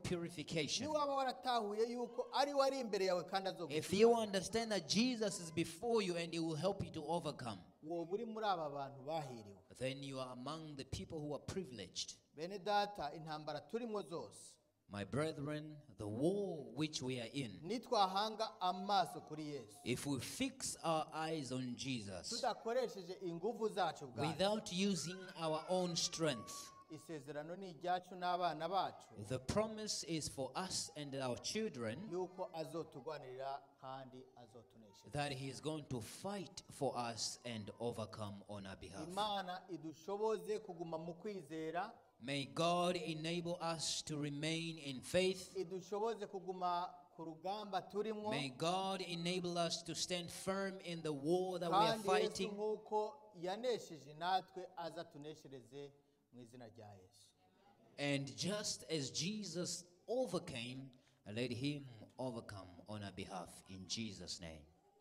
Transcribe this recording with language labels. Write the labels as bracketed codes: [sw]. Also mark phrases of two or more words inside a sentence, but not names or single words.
[rn] ni purification. waba waratahuye yuko ari wari imbere yawe kandi If azogukiza. [en] you understand that Jesus is before you and he will help you to overcome, [rn] wowe uri muri aba bantu bahiriwe. [en] then you are among the people who are privileged. [rn] bene data intambara turimo zose [en] My brethren, the war which we are in, [rn] nitwahanga amaso kuri Yesu [en] if we fix our eyes on Jesus [rn] tudakoresheje ingufu zacu bwacu, [en] without using our own strength, [rn] isezerano ni iryacu n'abana bacu [en] the promise is for us and our children [rn] yuko azotugwanirira kandi azotunesha. [en] that he is going to fight for us and overcome on our behalf. [rn] Imana idushoboze kuguma mu kwizera, [en] May God enable us to remain in faith. [rn] idushoboze kuguma ku rugamba turimo, [en] May God enable us to stand firm in the war that we are [rn] kandi Yesu fighting. nk'uko yanesheje natwe azatuneshereze mu izina rya Yesu. [en] And just as Jesus overcame, let him overcome on our behalf in Jesus' name.